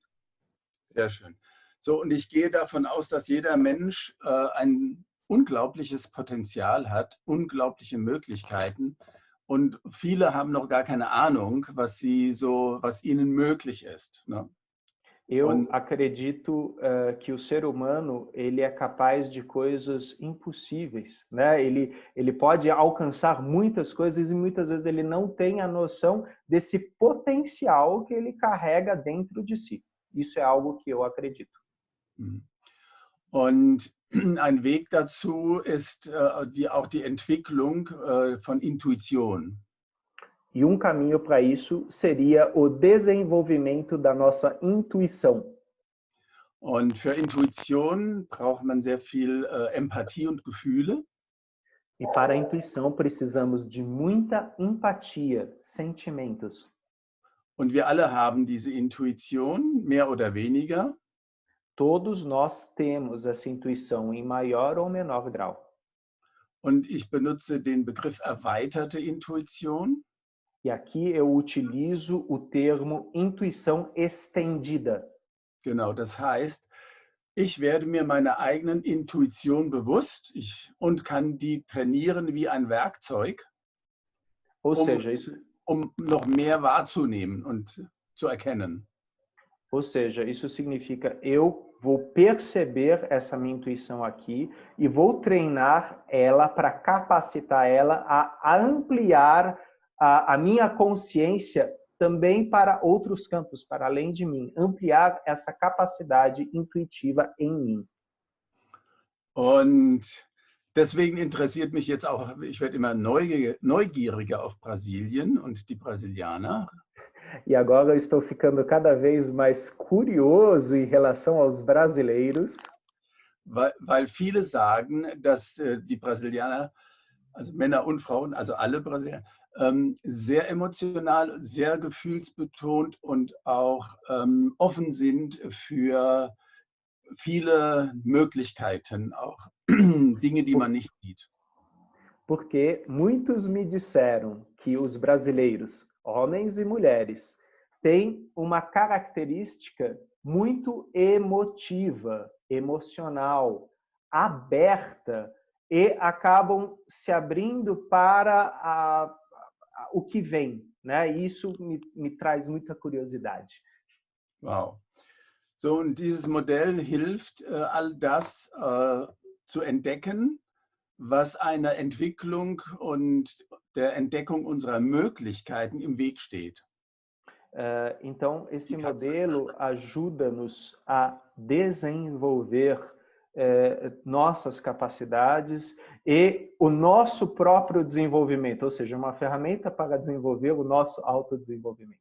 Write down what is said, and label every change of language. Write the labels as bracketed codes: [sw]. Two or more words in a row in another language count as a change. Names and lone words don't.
[de] Sehr schön. So, und ich gehe davon aus, dass jeder Mensch ein unglaubliches Potenzial hat, unglaubliche Möglichkeiten. Und viele haben noch gar keine Ahnung, was ihnen möglich ist. Ne? [pt] Eu acredito que o ser humano ele é capaz de coisas impossíveis, né? Ele pode alcançar muitas coisas e muitas vezes ele não tem a noção desse potencial que ele carrega dentro de si. Isso é algo que eu acredito. [de] Und ein Weg dazu ist auch die Entwicklung von Intuition. [pt] E caminho para isso seria o desenvolvimento da nossa intuição. [de] Und für Intuition braucht man sehr viel Empathie und Gefühle. [pt] E para a intuição precisamos de muita empatia, sentimentos. [de] Und wir alle haben diese Intuition, mehr oder weniger. [pt] Todos nós temos essa intuição em maior ou menor grau. [de] Und ich benutze den Begriff erweiterte Intuition. [pt] E aqui eu utilizo o termo intuição estendida. [de] Genau, das heißt, ich werde mir meiner eigenen Intuition bewusst und kann die trainieren wie ein Werkzeug, um noch mehr wahrzunehmen und zu erkennen. [pt] Ou seja, isso significa eu vou perceber essa minha intuição aqui e vou treinar ela para capacitar ela a ampliar a minha consciência também para outros campos, para além de mim, ampliar essa capacidade intuitiva em mim. [de] Und deswegen interessiert mich jetzt auch, ich werde immer neugieriger auf Brasilien und die Brasilianer. [pt] E agora eu estou ficando cada vez mais curioso em relação aos brasileiros. [de] Weil viele sagen, dass die Brasilianer, also Männer und Frauen, also alle Brasilianer, sehr emotional, sehr gefühlsbetont und auch offen sind für viele Möglichkeiten, auch Dinge, die man nicht sieht. [pt] Porque muitos me disseram que os brasileiros, homens e mulheres, têm uma característica muito emotiva, emocional, aberta e acabam se abrindo para o que vem, né? E isso me traz muita curiosidade. Wow. [de] So, und dieses Modell hilft, all das zu entdecken, was einer Entwicklung und der Entdeckung unserer Möglichkeiten im Weg steht. [pt] Então, esse modelo ajuda-nos a desenvolver nossas capacidades e o nosso próprio desenvolvimento, ou seja, uma ferramenta para desenvolver o nosso autodesenvolvimento.